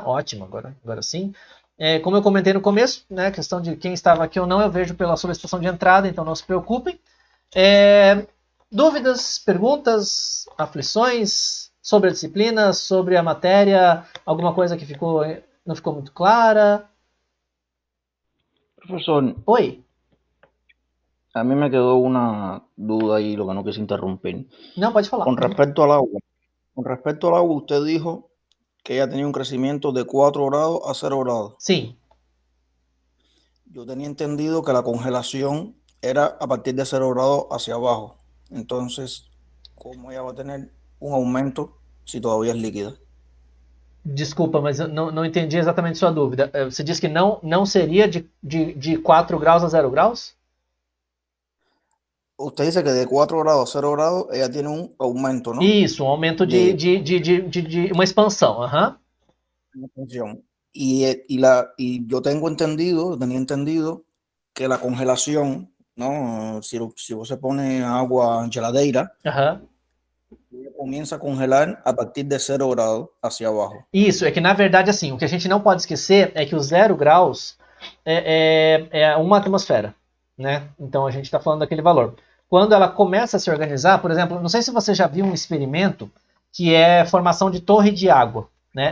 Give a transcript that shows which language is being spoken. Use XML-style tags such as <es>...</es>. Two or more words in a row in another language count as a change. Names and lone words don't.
<pt>Ótimo, agora sim. Como eu comentei no começo, né, a questão de quem estava aqui ou não, eu vejo pela solicitação de entrada, então não se preocupem. Dúvidas, perguntas, aflições sobre a disciplina, sobre a matéria, alguma coisa que não ficou muito clara?</pt> <es>Profesor,</es> <pt>Oi.</pt> <es>a mí me quedó una duda ahí, lo que no quise interrumpir. No, puede falar. Con respecto al agua, usted dijo que ella tenía un crecimiento de 4 grados a 0 grados. Sí. Yo tenía entendido que la congelación era a partir de 0 grados hacia abajo. Entonces, ¿cómo ella va a tener un aumento si todavía es líquida?</es> <pt>Desculpa, mas eu não entendi exatamente sua dúvida. Você disse que não seria de 4 graus a 0 graus?</pt> <es>Usted dice que de 4 grados a 0 grados ella tiene un aumento, ¿no?</es> <pt>Isso, um aumento de uma expansão.</pt> <es>Una expansión. Y yo tenía entendido que la congelación, ¿no? Si vos se pone agua en</es> <pt>geladeira, começa a congelar a partir de 0 graus hacia abaixo. Isso, é que na verdade assim, o que a gente não pode esquecer é que os 0 graus é uma atmosfera, né? Então a gente está falando daquele valor. Quando ela começa a se organizar, por exemplo, não sei se você já viu um experimento que é formação de torre de água, né?</pt>